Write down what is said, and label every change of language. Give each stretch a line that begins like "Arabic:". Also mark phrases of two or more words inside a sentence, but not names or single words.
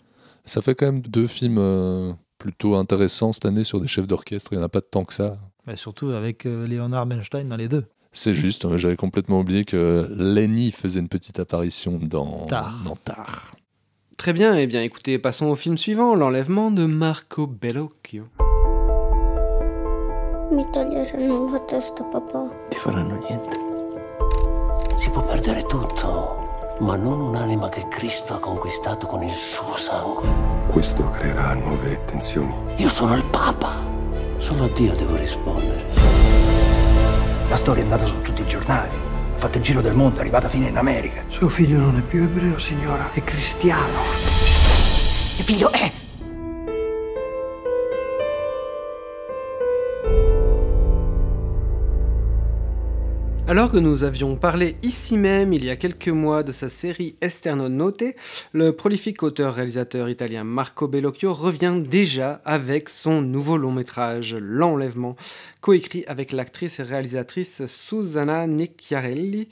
French: Ça fait quand même 2 films plutôt intéressants cette année sur des chefs d'orchestre. Il n'y en a pas tant que ça. Bah, surtout avec Leonard Bernstein dans les 2. C'est juste, j'avais complètement oublié que Lenny faisait une petite apparition dans Tar. Très bien, eh bien écoutez, passons au film suivant, L'enlèvement de Marco Bellocchio.
Italian: Mi toglieranno la testa, papà. Ti faranno niente. Si può perdere tutto, ma non un'anima che Cristo ha conquistato con il suo sangue. Questo creerà nuove tensioni. Io sono il Papa. Solo a Dio devo rispondere. La storia è andata su tutti i giornali. Ha fatto il giro del mondo, è arrivata fino in America. Suo figlio non è più ebreo, signora. È cristiano. Che figlio è?
French: Alors que nous avions parlé ici même, il y a quelques mois, de sa série Esterno Note, le prolifique auteur-réalisateur italien Marco Bellocchio revient déjà avec son nouveau long-métrage, L'enlèvement, coécrit avec l'actrice et réalisatrice Susanna Nicchiarelli.